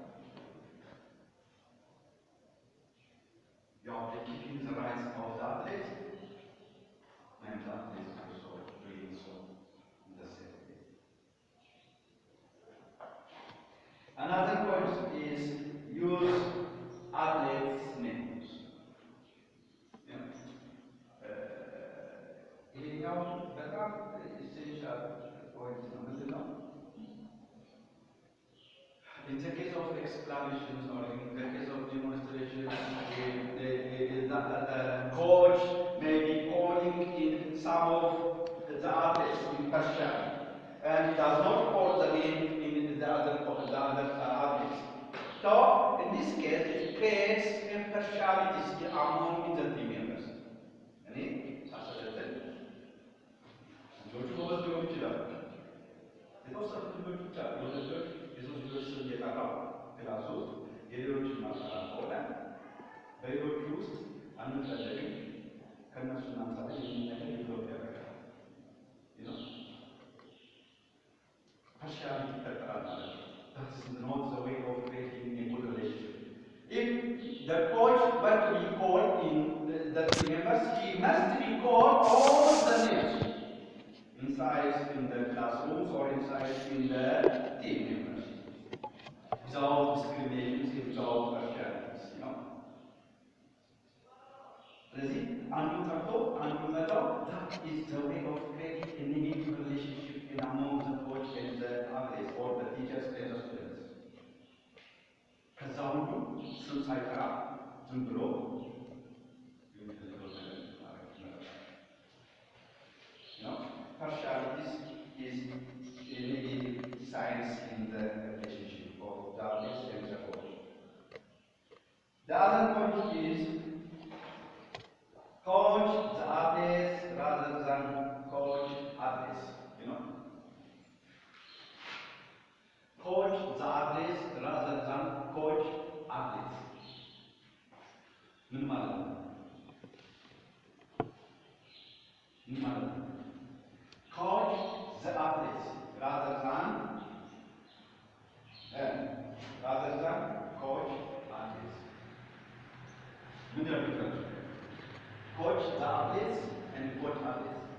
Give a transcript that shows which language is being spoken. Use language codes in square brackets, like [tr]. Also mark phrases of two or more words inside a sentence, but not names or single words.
[en] You have to keep in the rights of the athletes and the athletes also doing so in the same way. Another point is use athletes' names. [am] ይሄኛው በጣም [en] essential point [am] ነው። ምንድን ነው? [en] In the case of explanations or in the case of demonstrations, the coach may be calling in some of the athletes in Persian and does not call the name in the other athletes. So in this case, it creates impartialities among the team members. [am] ልጆቹ ጎበዝ ሊሆኑ ይችላሉ። የተወሰኑ ልጆች ብቻ ልጆች የሶስት ልጆች ስም እየጠራው ክላስ ውስጥ የሌሎችን ማስጠራት ከሆነ በሌሎቹ ውስጥ አንፈልግም ከእነሱ ናምሳሌ የሚል ነገር ዴቨሎፕ ያደርጋል። ፓርሻሊቲ ይፈጠራል ማለት ነው። [en] That's not the way of creating a good relationship. If the coach were to be called in the team members, he must be called all the names. Inside in the classrooms or inside in the team members, without discriminations, without partialities, [am] ስለዚህ አንዱ ጠርቶ አንዱ መጣው [en] that is the way of creating a negative relationship in among the coach and the athletes or the teachers and the students. [am] ከዛ ሁሉ ስም ሳይጠራ ዝም ብሎ [en] partialities is a negative signs in the relationship of the athletes and the coach. The other point is coach the athletes rather than coach athletes. Coach the athletes rather than coach athletes. [am] ምን ማለት ነው? [en] Coach the athletes rather than coach athletes. Coach the athletes and coach athletes.